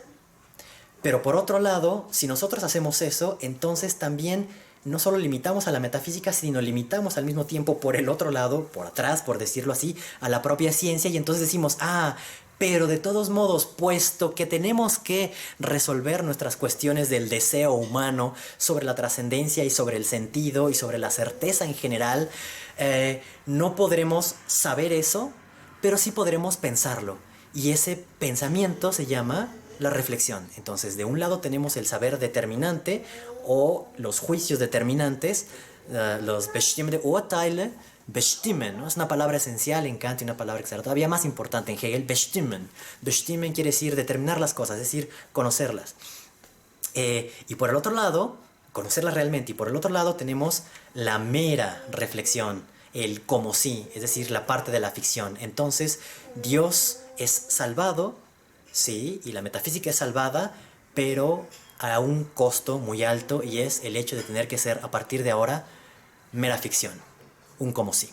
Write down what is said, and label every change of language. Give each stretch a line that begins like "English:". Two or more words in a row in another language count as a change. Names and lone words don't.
Spanish: Pero por otro lado, si nosotros hacemos eso, entonces también no solo limitamos a la metafísica, sino limitamos al mismo tiempo por el otro lado, por atrás, por decirlo así, a la propia ciencia, y entonces decimos, pero de todos modos, puesto que tenemos que resolver nuestras cuestiones del deseo humano sobre la trascendencia y sobre el sentido y sobre la certeza en general, no podremos saber eso, pero sí podremos pensarlo. Y ese pensamiento se llama la reflexión. Entonces, de un lado tenemos el saber determinante o los juicios determinantes, los
German: bestimmte Urteile, bestimmen,
Spanish: ¿no? Es una palabra esencial en Kant y una palabra que será todavía más importante en Hegel, bestimmen. Bestimmen quiere decir determinar las cosas, es decir, conocerlas. Y por el otro lado, conocerlas realmente, y por el otro lado tenemos la mera reflexión, el como sí, es decir, la parte de la ficción. Entonces, Dios es salvado, sí, y la metafísica es salvada, pero a un costo muy alto, y es el hecho de tener que ser, a partir de ahora, mera ficción, un como sí.